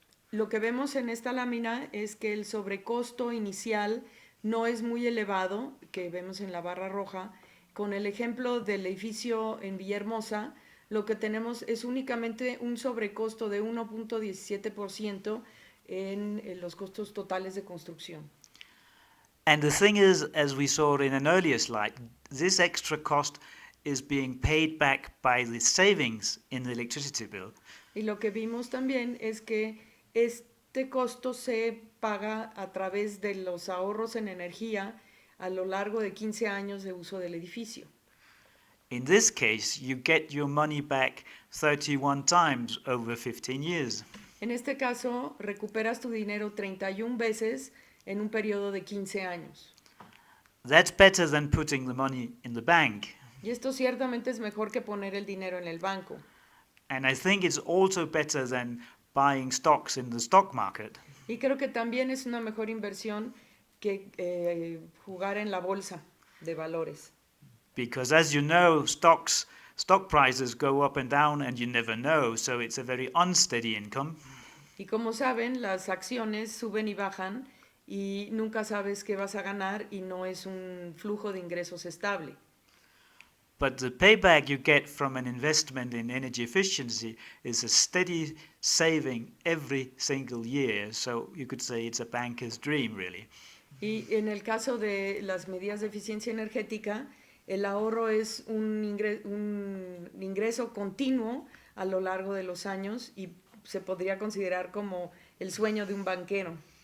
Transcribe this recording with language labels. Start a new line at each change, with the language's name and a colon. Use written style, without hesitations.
Spanish: Lo que vemos en esta lámina es que el sobrecosto inicial no es muy elevado, que vemos en la barra roja. Con el ejemplo del edificio en Villahermosa, lo que tenemos es únicamente un sobrecosto de 1.17% en los costos totales de construcción.
English: And the thing is, as we saw in an earlier slide, this extra cost is being paid back by the savings in the electricity bill.
Spanish: Y lo que vimos también es que este costo se paga a través de los ahorros en energía a lo largo de 15 años de uso del edificio.
English: In this case, you get your money back 31 times over 15 years.
Spanish: En este caso, recuperas tu dinero 31 veces en un periodo de 15 años.
English: That's better than putting the money in the bank.
Spanish: Y esto ciertamente es mejor que poner el dinero en el banco.
English: And I think it's also better than buying stocks in the stock market.
Spanish: Y creo que también es una mejor inversión que jugar en la bolsa de valores.
English: Because as you know, stock prices go up and down and you never know, so it's a very unsteady income.
Spanish: Y como saben, las acciones suben y bajan y nunca sabes qué vas a ganar y no es un flujo de ingresos estable.
English: But the payback you get from an investment in energy efficiency is a steady saving every single year, so you could say it's a banker's dream, really.
Spanish: Y en el caso de las medidas de eficiencia energética, el ahorro es un ingreso continuo a lo largo de los años y se podría considerar como el sueño de un banquero.